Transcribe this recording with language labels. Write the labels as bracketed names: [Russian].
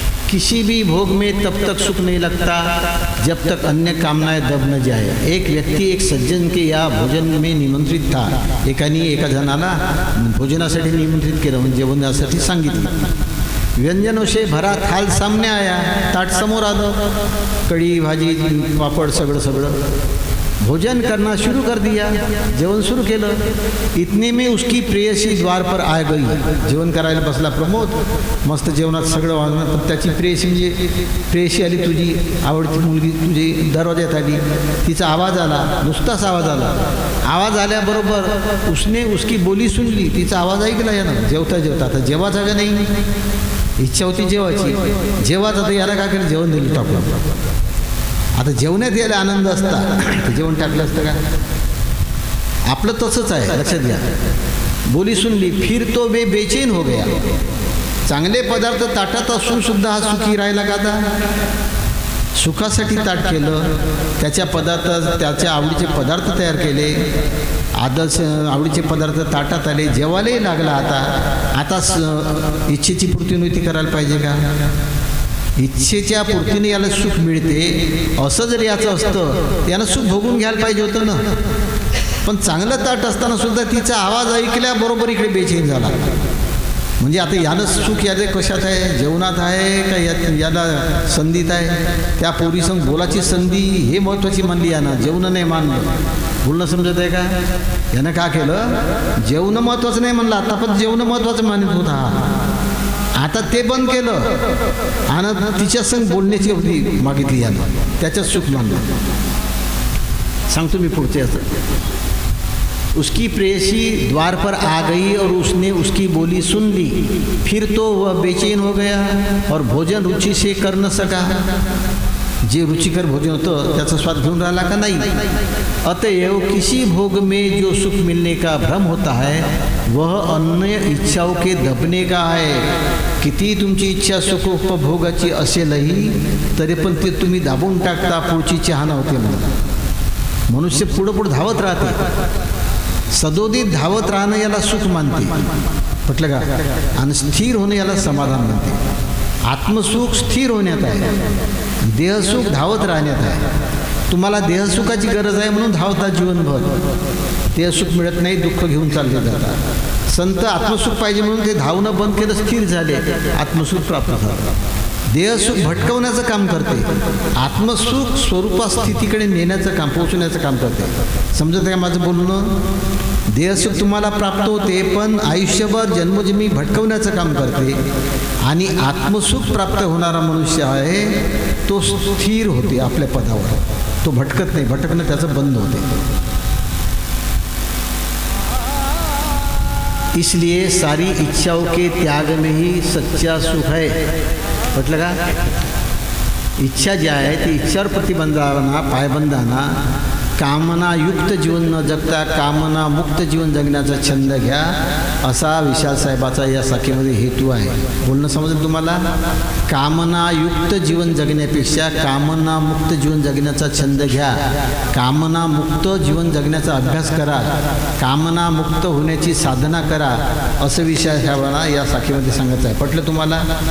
[Hindi] किसी भी भोग में तब तक सुख नहीं लगता जब तक अन्य कामनाएं दब न जाए. एक व्यक्ती एक सज्जन के या भोजन में निमंत्रित था. [Marathi] एका जणाला भोजनासाठी निमंत्रित केलं, म्हणजे जेवणासाठी सांगितलं. [Hindi] व्यंजनों से भरा थाल सामने आया, [Marathi] ताट समोर आलं, [Hindi] कड़ी भाजी पापड़ सगळं भोजन करना शुरू कर दिया, [Marathi] जेवण सुरू केलं. [Hindi] इतने में उसकी प्रेयसी द्वार पर आ गई. [Marathi] जेवण करायला बसला प्रमोद, मस्त जेवणात सगळं वाजलं, तर त्याची प्रेयसी म्हणजे प्रेयसी आली, तुझी आवडती मुलगी तुझी दरवाज्यात आली. तिचा आवाज आला, नुसताच आवाज आला. आवाज आल्याबरोबर [Hindi] उसने उसकी बोली सुनली, [Marathi] तिचा आवाज ऐकला यानं. जेवता आता जेवायचा का नाही, इच्छा होती जेवायची, जेवायचं तर याला काय केलं, जेवण दिलं टाकलं. आता जेवण्यात यायला आनंद असता तर जेवण टाकलं असतं का? आपलं तसंच आहे, लक्षात घ्या. [Hindi] बोली सुनली, फिर तो बेचैन हो गया. [Marathi] चांगले पदार्थ ताटात असून सुद्धा हा सुखी राहिला का? आता सुखासाठी ताट केलं, त्याच्या आवडीचे पदार्थ तयार केले, आदर्श आवडीचे पदार्थ ताटात आले, जेवायलाही लागला. आता इच्छेची पूर्ती नव्हती करायला पाहिजे का? इच्छेच्या पूर्तीने याला सुख मिळते, असं जर याचं असतं यानं सुख भोगून घ्यायला पाहिजे होतं ना. पण चांगलं ताट असताना सुद्धा तिचा आवाज ऐकल्याबरोबर इकडे बेचैन झाला. म्हणजे आता यानं सुख याचे कशात आहे? जेवणात आहे का याला संधीत आहे? त्या पोरीसंग बोलाची संधी हे महत्त्वाची मानली यानं, जेवणं नाही मानलं. बोलणं समजत आहे का? यानं का केलं? जेवणं महत्त्वाचं नाही म्हणलं आता, पण जेवणं महत्त्वाचं मानत होता. आता ते बंद केलं आणि तिच्या संग बोलण्याची अवधी मागितली यानं, त्याच्यात सुख मानलं. सांगतो मी पुढचे असं. [Hindi] उसकी प्रेयसी द्वार पर आ गई और उसने उसकी बोली सुन ली. फिर तो वह बेचैन हो गया और भोजन रुचि से कर न सका. [Marathi] जे रुचिकर भोजन होतं त्याचा स्वाद घेऊन राहिला का नाही. [Hindi] अतएव किसी भोग में जो सुख मिलने का भ्रम होता है वह अन्य इच्छाओं के दबने का है. [Marathi] किती तुमची इच्छा सुख उपभोगाची असेलही तरी पण ते तुम्ही दाबून टाकता, पुढची चाहना होते म्हणून. मनुष्य पुढं धावत राहते, सदोदित धावत राहणं याला सुख मानते, म्हटलं का? आणि स्थिर होणं याला समाधान मानते. आत्मसुख स्थिर होण्यात आहे, देहसुख धावत राहण्यात आहे. तुम्हाला देहसुखाची गरज आहे म्हणून धावता जीवनभर. देहसुख मिळत नाही, दुःख घेऊन चालले जातात. संत आत्मसुख पाहिजे म्हणून ते धावणं बंद केलं, स्थिर झाले, आत्मसुख प्राप्त झालं. देहसुख भटकवण्याचं काम करते, आत्मसुख स्वरूपा स्थितीकडे नेण्याचं काम, पोहोचवण्याचं काम करते. समजत आहे माझं बोलणं? देहसुख तुम्हाला प्राप्त होते, पण आयुष्यभर जन्मोजन्मी भटकवण्याचं काम करते. आणि आत्मसुख प्राप्त होणारा मनुष्य आहे तो स्थिर होते आपल्या पदावर, तो भटकत नाही, भटकणं त्याचं बंद होते. [Hindi] इसलिए सारी इच्छाओं के त्याग में ही सच्चा सुख है. [Marathi] म्हटलं का? इच्छा जी आहे ती इच्छावर प्रतिबंध आणा, पायबंद आणा. कामनायुक्त जीवन न जगता कामना मुक्त जीवन जगण्याचा छंद घ्या, असा विशाल साहेबाचा या साखीमध्ये हेतू आहे. बोलणं समजेल तुम्हाला? कामनायुक्त जीवन जगण्यापेक्षा कामनामुक्त जीवन जगण्याचा छंद घ्या, कामनामुक्त जीवन जगण्याचा अभ्यास करा, कामनामुक्त होण्याची साधना करा, असं विशाल साहेबांना या साखीमध्ये सांगायचं आहे. पटलं तुम्हाला?